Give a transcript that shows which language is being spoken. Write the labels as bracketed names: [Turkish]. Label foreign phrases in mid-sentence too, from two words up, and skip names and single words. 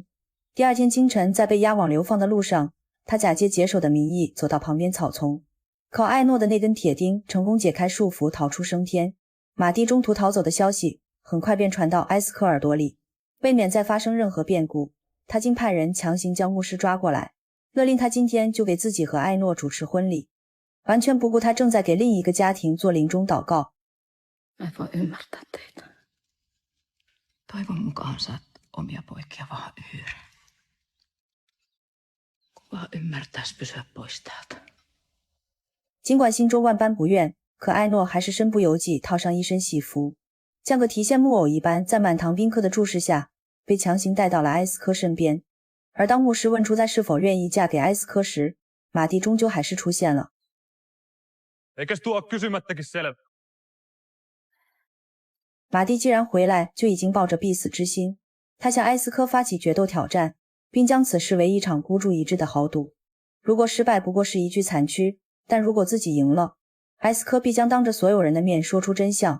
[Chinese] 第二天清晨，在被押往流放的路上，他假借解手的名义走到旁边草丛，靠艾诺的那根铁钉成功解开束缚，逃出升天。马蒂中途逃走的消息很快便传到埃斯科耳朵里，为免再发生任何变故，他竟派人强行将牧师抓过来，勒令他今天就给自己和艾诺主持婚礼。完全不顾他正在给另一个家庭做临终祷告。 [Finnish] Mä en voi ymmärtää teitä. Toivon mukaan saat omia poikia vaan yhden. Kun vaan ymmärtäis pysyä pois täältä. [Chinese] 尽管心中万般不愿，可艾诺还是身不由己套上一身戏服，像个提线木偶一般，在满堂宾客的注视下，被强行带到了埃斯科身边。而当牧师问出她是否愿意嫁给埃斯科时，马蒂终究还是出现了。 [Finnish] Eikäs tuo kysymättäkin selvä? [Chinese] 马蒂既然回来，就已经抱着必死之心。他向埃斯科发起决斗挑战，并将此视为一场孤注一掷的豪赌。如果失败不过是一具残躯，但如果自己赢了，埃斯科必将当着所有人的面说出真相。